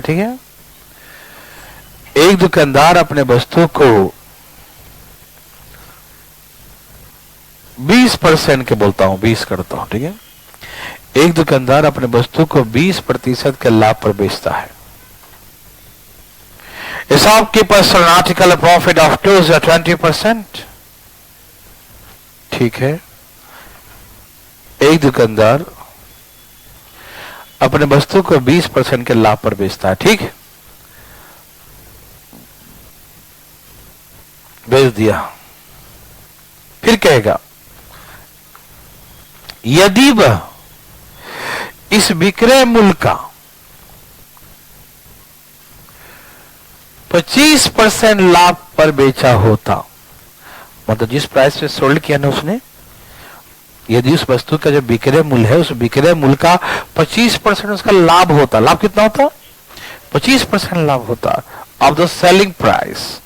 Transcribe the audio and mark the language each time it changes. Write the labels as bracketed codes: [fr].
[hi] ठीक है, एक दुकानदार अपने वस्तु को 20% के, बोलता हूं 20 करता हूं. ठीक है, एक दुकानदार अपने वस्तु को 20% के लाभ पर बेचता है. [en] A shopkeeper sold an article at profit of 20%. [hi] ठीक है, एक दुकानदार अपने वस्तु को 20% के लाभ पर बेचता है, ठीक, बेच दिया। फिर कहेगा यदि वह इस विक्रय मूल्य का 25% लाभ पर बेचा होता, मतलब जिस प्राइस पे सोल्ड किया ना उसने, यदि उस वस्तु का जो विक्रय मूल्य है उस विक्रय मूल्य का 25% उसका लाभ होता, लाभ कितना होता, 25% लाभ होता [en] Of the selling price.